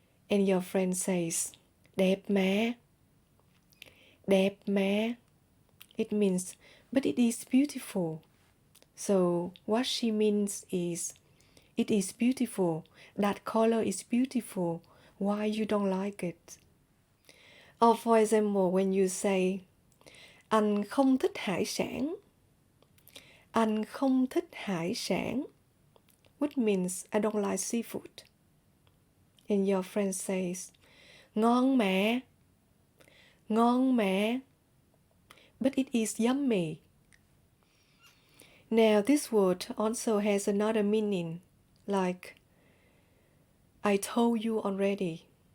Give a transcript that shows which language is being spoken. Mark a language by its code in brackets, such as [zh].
[en] And your friend says, [vi] đẹp mà. Đẹp mà. [en] It means, but it is beautiful. So what she means is, it is beautiful. That color is beautiful. Why you don't like it? Or for example, when you say, [vi] anh không thích hải sản. Anh không thích hải sản. [en] Which means I don't like seafood. And your friend says, [vi] ngon mà. Ngon mà. [en] But it is yummy. Now this word also has another meaning, like I told you already.